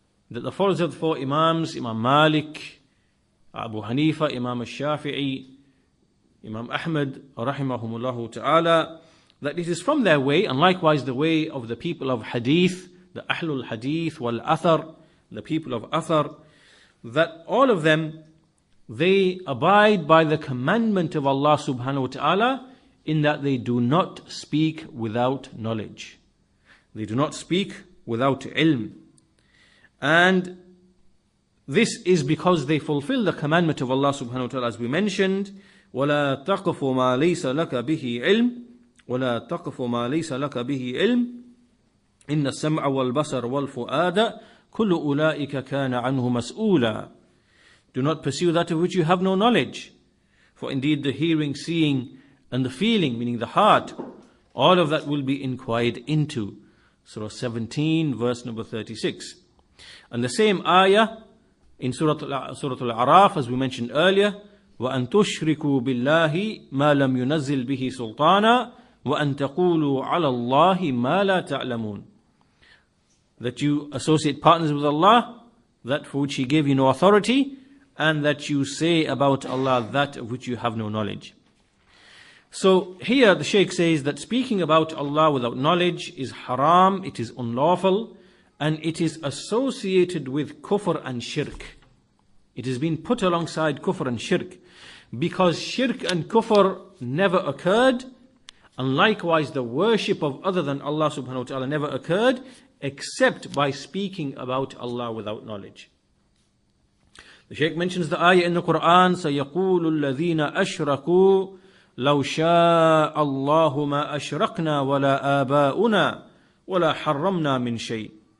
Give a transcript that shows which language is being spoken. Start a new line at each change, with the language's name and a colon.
English: That the followers of the four Imams, Imam Malik, Abu Hanifa, Imam al-Shafi'i, Imam Ahmad, rahimahumullah ta'ala, that it is from their way, and likewise the way of the people of Hadith, the Ahlul Hadith wal Athar, the people of Athar, that all of them, they abide by the commandment of Allah subhanahu wa ta'ala, in that they do not speak without knowledge. They do not speak without ilm. And this is because they fulfill the commandment of Allah subhanahu wa ta'ala, as we mentioned,
Arabic: وَلَا تَقْفُ مَا لَيْسَ لَكَ بِهِ عِلْمٍ وَلَا تَقْفُ مَا لَيْسَ لَكَ بِهِ عِلْمٍ إِنَّ السَّمْعَ وَالْبَصَرَ وَالْفُؤَادَ كُلُّ أُولَٰئِكَ كَانَ عَنْهُ مَسْئُولًا.
English: Do not pursue that of which you have no knowledge. For indeed the hearing, seeing, and the feeling, meaning the heart, all of that will be inquired into. Surah 17, verse number 36. And the same ayah in Surah Al-A'raf, as we mentioned earlier,
Arabic: وَأَن تُشْرِكُوا بِاللَّهِ مَا لَمْ يُنَزِّلْ بِهِ سُلْطَانًا وَأَن تَقُولُوا عَلَى اللَّهِ مَا لَا تَعْلَمُونَ.
English: That you associate partners with Allah, that for which He gave you no authority, and that you say about Allah that of which you have no knowledge. So here the Shaykh says that speaking about Allah without knowledge is haram, it is unlawful, and it is associated with kufr and shirk. It has been put alongside kufr and shirk, because shirk and kufr never occurred, and likewise the worship of other than Allah subhanahu wa ta'ala never occurred, except by speaking about Allah without knowledge. The Shaykh mentions the ayah in the Quran,
Arabic: سَيَقُولُ الَّذِينَ أَشْرَكُوا لَوْ شَاءَ اللَّهُ مَا أَشْرَكْنَا وَلَا آبَاؤُنَا وَلَا حَرَّمْنَا مِنْ شَيْءٍ.